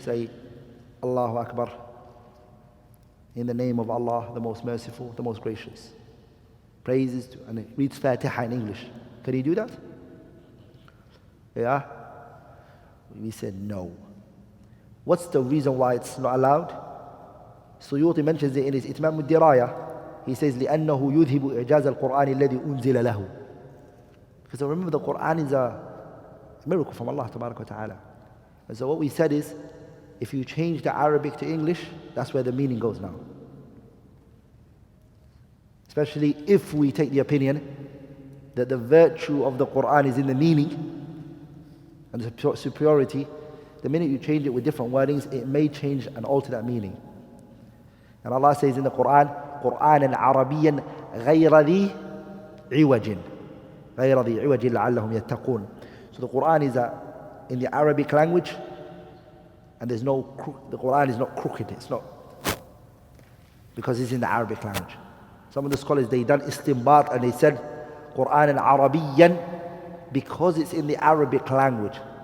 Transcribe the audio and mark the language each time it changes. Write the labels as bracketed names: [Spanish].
[English] Say, Allahu Akbar. In the name of Allah, the most merciful, the most gracious. Praises to, and it reads Fatiha in English. Can he do that? Yeah? We said no. What's the reason why it's not allowed? Suyuuti mentions it in his Itmam al-Diraya. He says, [Arabic] لأنه يذهب إعجاز القرآن الذي أنزل له. [English] Because remember, the Quran is a miracle from Allah Tabarak wa Ta'ala. And so what we said is, if you change the Arabic to English, that's where the meaning goes now. Especially if we take the opinion that the virtue of the Quran is in the meaning and the superiority. The minute you change it with different wordings, it may change and alter that meaning. And Allah says in the Quran, [Arabic] قُرْآنًا عَرَبِيًّا غَيْرَ ذِي عِوَجٍ غَيْرَ ذِي عِوَجٍ لَعَلَّهُمْ يَتَّقُونَ. [English] So the Quran is in the Arabic language, and the Quran is not crooked. It's not, because it's in the Arabic language. Some of the scholars, they done istinbat and they said Quran and Arabiyan because it's in the Arabic language.